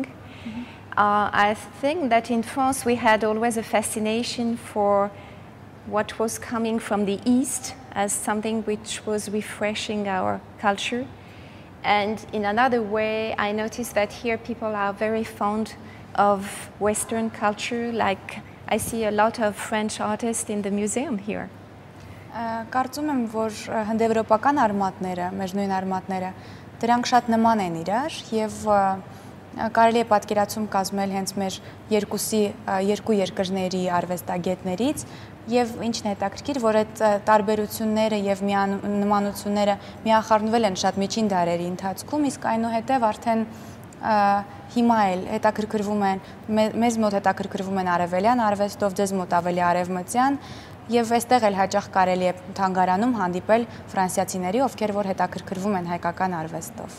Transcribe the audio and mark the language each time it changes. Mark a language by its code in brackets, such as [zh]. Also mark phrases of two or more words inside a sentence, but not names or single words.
[en] I think that in France we had always a fascination for what was coming from the East as something which was refreshing our culture. And in another way, I noticed that here people are very fond of Western culture. Like I see a lot of French artists in the museum here. [hy] Կարծում եմ, որ հնդեվրոպական արմատները, մեր նույն արմատները, դրանք շատ նման են իրար եւ կարելի է պատկերացում կազմել հենց մեր երկու երկրների արվեստագետներից եւ ինչն է հետաքրքիր, որ այդ տարբերությունները եւ նմանությունները միախառնվել են շատ միջին դարերի ընթացքում, իսկ այնուհետեւ արդեն հիմա էլ հետաքրքրվում են մեզ մոտ հետաքրքրվում են արևելյան արվեստով, ձեզ մոտ ավելի արևմտյան եւ այստեղ էլ հաճախ կարելի է թանգարանում հանդիպել ֆրանսիացիների, ովքեր որ հետաքրքրվում են հայկական արվեստով։